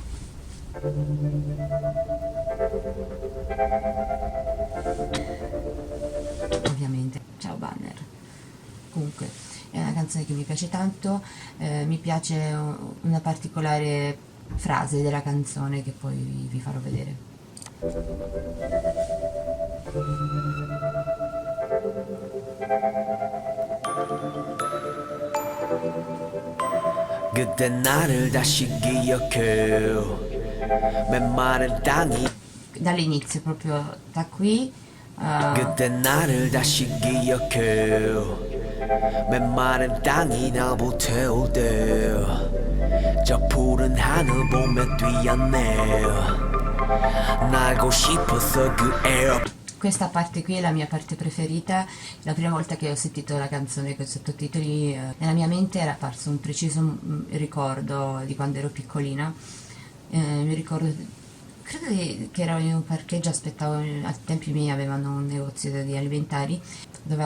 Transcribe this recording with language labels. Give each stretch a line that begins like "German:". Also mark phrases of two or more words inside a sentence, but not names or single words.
Italian: Ovviamente, ciao banner. Comunque, è una canzone che mi piace tanto, mi piace una particolare frase della canzone che poi vi farò vedere.
Korean: 그때 나를 다시 기억해 메마른 땅이
Italian: Dall'inizio, proprio da qui.
Korean: 그때 나를 다시 기억해 메마른 땅이 나보 태울 때저 푸른 하늘 보며 뛰었네 날고 싶었어 그 air.
Italian: Questa parte qui è la mia parte preferita. La prima volta che ho sentito la canzone con i sottotitoli, nella mia mente era apparso un preciso ricordo di quando ero piccolina. Mi ricordo, credo che ero in un parcheggio, aspettavo, a tempi miei avevano un negozio di alimentari dove